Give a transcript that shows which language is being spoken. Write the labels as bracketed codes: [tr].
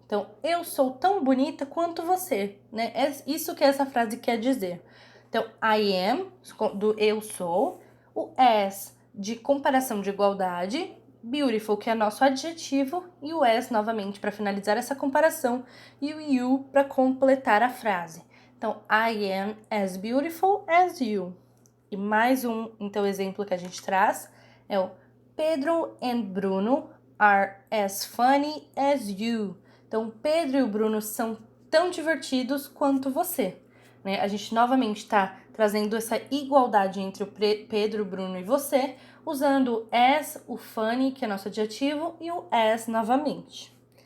[pt] Então, eu sou tão bonita quanto você, né? É isso que essa frase quer dizer. Então, [en] I am, [pt] do eu sou, o as, de comparação de igualdade, beautiful, que é nosso adjetivo, e o as, novamente, para finalizar essa comparação, e o you, para completar a frase. Então, [en] I am as beautiful as you. [pt] E mais um, então, exemplo que a gente traz é o Pedro [en] and Bruno are as funny as you. [pt] Então, Pedro e o Bruno são tão divertidos quanto você, né? A gente novamente está trazendo essa igualdade entre o Pedro, o Bruno e você, usando as, o funny, que é nosso adjetivo, e o as novamente.